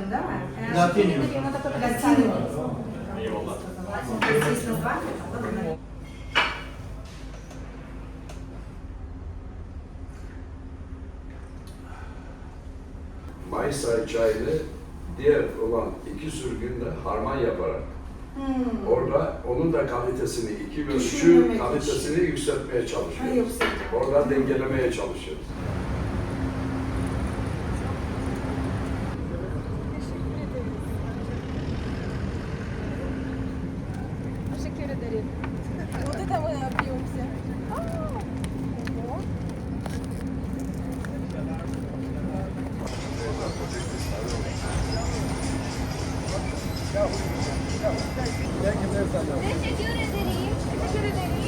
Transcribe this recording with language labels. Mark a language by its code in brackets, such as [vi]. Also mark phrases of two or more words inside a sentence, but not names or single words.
[tr] Mayıs ayı çayını diğer olan 2 sürgünde harman yaparak orada onun da kalitesini, 2 bölüşü kalitesini yükseltmeye çalışıyoruz. Orada dengelemeye çalışıyoruz. Teşekkür ederim. [ru] Вот это мы напьемся. [tr] Teşekkür ederim. Teşekkür ederim.